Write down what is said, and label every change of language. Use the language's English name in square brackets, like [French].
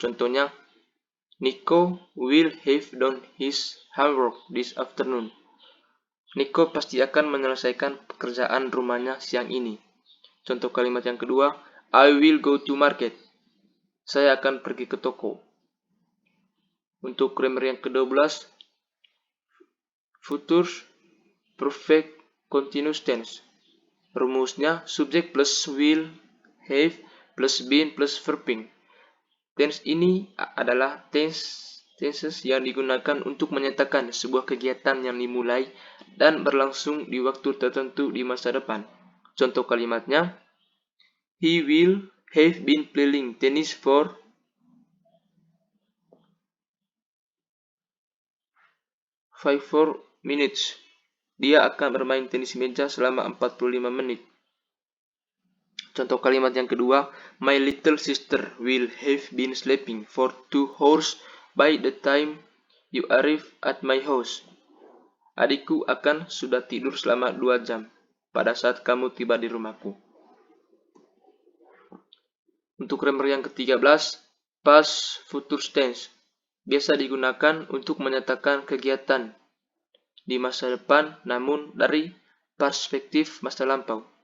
[Indonesian] Contohnya, [English] Nico will have done his homework this afternoon. [Indonesian] Nico pasti akan menyelesaikan pekerjaan rumahnya siang ini. Contoh kalimat yang kedua, [English] I will go to market. [Indonesian] Saya akan pergi ke toko. Untuk grammar yang ke-12, future perfect continuous tense. Rumusnya subject plus will, have, plus been, plus verbing. Tense ini adalah tenses yang digunakan untuk menyatakan sebuah kegiatan yang dimulai dan berlangsung di waktu tertentu di masa depan. Contoh kalimatnya, [English] he will have been playing tennis for 4 minutes. [Indonesian] Dia akan bermain tenis meja selama 45 menit. Contoh kalimat yang kedua, [English] my little sister will have been sleeping for 2 hours by the time you arrive at my house. [Indonesian] Adikku akan sudah tidur selama 2 jam pada saat kamu tiba di rumahku. Untuk grammar yang ke-13, past future tense biasa digunakan untuk menyatakan kegiatan di masa depan namun dari perspektif masa lampau.